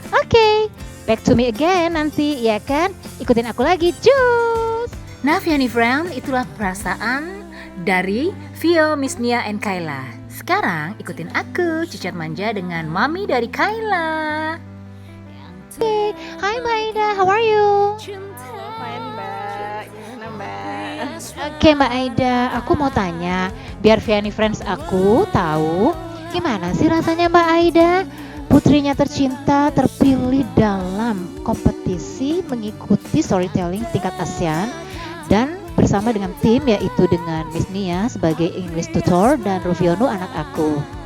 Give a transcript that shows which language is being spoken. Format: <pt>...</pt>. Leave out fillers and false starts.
<id>Oke,</id> <en>back to me again</en> <id>nanti, ya kan? Ikutin aku lagi, cus! Nah, Vianney friend, itulah perasaan dari Vio, Miss Nia, and Kayla. Sekarang ikutin aku, cicat manja dengan Mami dari Kayla.</id> <en>Oke, hi Mbak Aida, how are you?</en> <id>Fine, Mbak. Gimana, Mbak? Oke Mbak Aida, aku mau tanya, biar Vianney friends aku tahu gimana sih rasanya Mbak Aida, putrinya tercinta terpilih dalam kompetisi mengikuti storytelling tingkat ASEAN dan bersama dengan tim yaitu dengan Miss Nia sebagai English tutor dan Rufiono anak aku.</id>